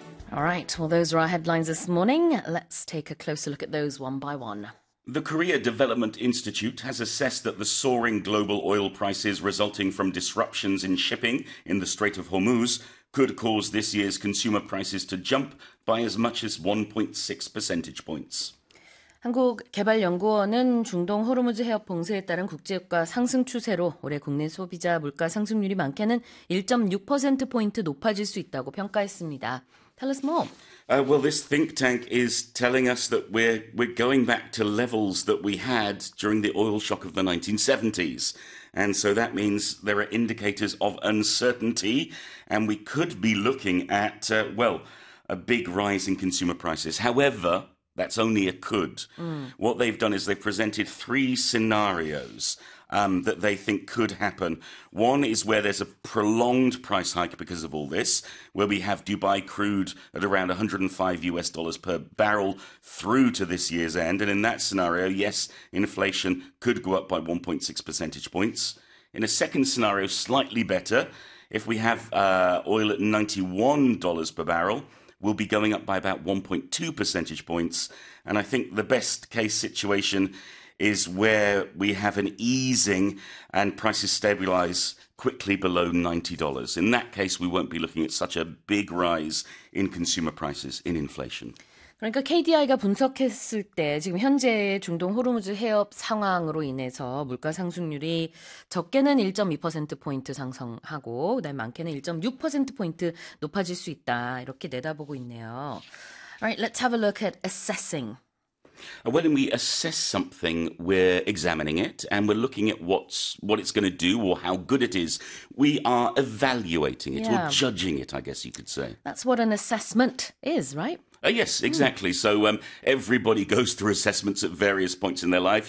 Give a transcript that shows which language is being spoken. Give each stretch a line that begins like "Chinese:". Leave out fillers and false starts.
English: All right, well, those are our headlines this morning. Let's take a closer look at those one by one. The Korea Development Institute has assessed that the soaring global oil prices resulting from disruptions in shipping in the Strait of Hormuz could cause this year's consumer prices to jump by as much as 1.6 percentage points.
Korean: 한국개발연구원은 중동 호르무즈 해협 봉쇄에 따른 국제유가 상승 추세로 올해 국내 소비자 물가 상승률이 많게는 1.6%포인트 높아질 수 있다고 평가했습니다.
English: Tell us more. Well, this think tank is telling us that we're going back to levels that we had during the oil shock of the 1970s. And so that means there are indicators of uncertainty and we could be looking at, a big rise in consumer prices. However, that's only a could. Mm. What they've done is they've presented three scenarios that they think could happen. One is where there's a prolonged price hike because of all this, where we have Dubai crude at around $105 per barrel through to this year's end. And in that scenario, yes, inflation could go up by 1.6 percentage points. In a second scenario, slightly better, if we have oil at $91 per barrel, will be going up by about 1.2 percentage points. And I think the best case situation is where we have an easing and prices stabilize quickly below $90. In that case, we won't be looking at such a big rise in consumer prices in inflation.
Korean: 그러니까 KDI가 분석했을 때 지금 현재 중동 호르무즈 해협 상황으로 인해서 물가 상승률이 적게는 1.2%포인트 상승하고 그다음에 많게는 1.6%포인트 높아질 수 있다 이렇게 내다보고 있네요.
English: Alright, let's have a look at assessing. When we assess something, we're examining it and we're looking at what it's going to do or how good it is. We are evaluating it or judging it, I guess you could say. That's what an assessment is, right? Yes, exactly. So everybody goes through assessments at various points in their life.